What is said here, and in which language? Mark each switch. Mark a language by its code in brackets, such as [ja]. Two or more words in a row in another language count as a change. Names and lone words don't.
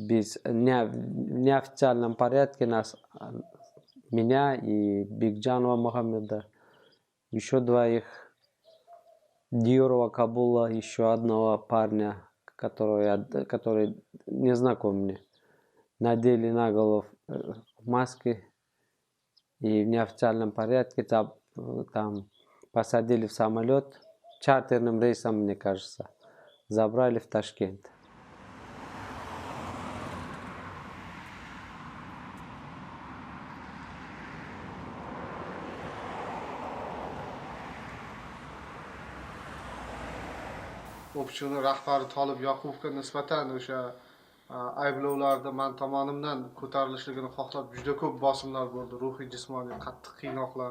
[ru] неофициальном порядке меня и Бигджанова Мухаммеда, еще 2 Диорова Кабула, еще одного парня, который не знаком мне, надели на голову маски и в неофициальном порядке там посадили в самолет, чартерным рейсом, мне кажется, забрали в Ташкент. [uz] O'qituvchi rahbari Tolib Yoqubovga nisbatan o'sha ayblovlarda men tomonimdan ko'tarilishligini xohlab juda ko'p bosimlar bo'ldi, ruhiy, jismoniy qattiq qiynoqlar.